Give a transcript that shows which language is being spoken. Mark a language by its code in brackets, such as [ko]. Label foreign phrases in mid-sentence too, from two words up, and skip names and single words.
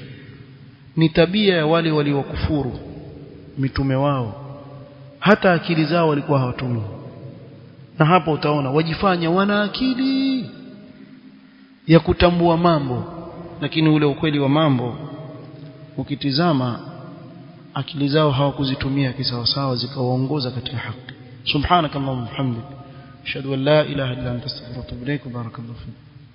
[sw] Ni tabia ya wale waliokufuru mitume wao, hata akili zao walikuwa hawatumii. Na hapo utaona wajifanya wana akili ya kutambua mambo, lakini ule ukweli wa mambo ukitizama, akili zao hawakuzitumia kisawasawa zikawaongoza katika haki. [ar] سبحانك اللهم وبحمدك، أشهد أن لا إله إلا أنت أستغفرك وأتوب إليك. بارك الله فيك.